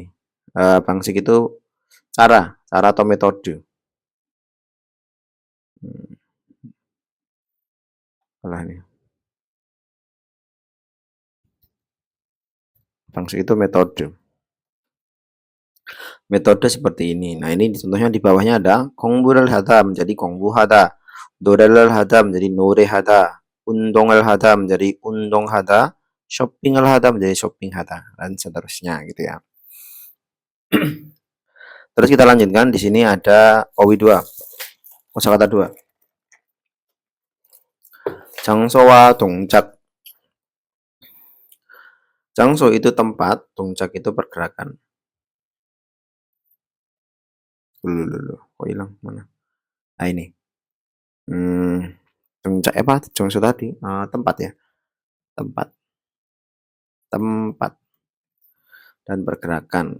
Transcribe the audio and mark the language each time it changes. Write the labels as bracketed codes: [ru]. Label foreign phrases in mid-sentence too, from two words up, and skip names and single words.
[id] Bangsik itu cara atau metode. Salah ini. Bangsik itu metode. Metode seperti ini. Nah, ini contohnya di bawahnya ada [ko] 공부를 하다 [id] menjadi 공부하다, [ko] 노래를 하다 [id] menjadi 노래하다, [ko] 운동을 하다 [id] menjadi 운동하다, [ko] shopping을 하다 [id] menjadi shopping하다, dan seterusnya gitu ya. Terus kita lanjutkan di sini ada OW 2. Kosakata 2. [ko] 장소와 동작. [id] 장소 itu tempat, 동작 itu pergerakan. Kok hilang mana? Nah, ini. 동작 apa? 장소 tadi tempat ya. Tempat dan pergerakan.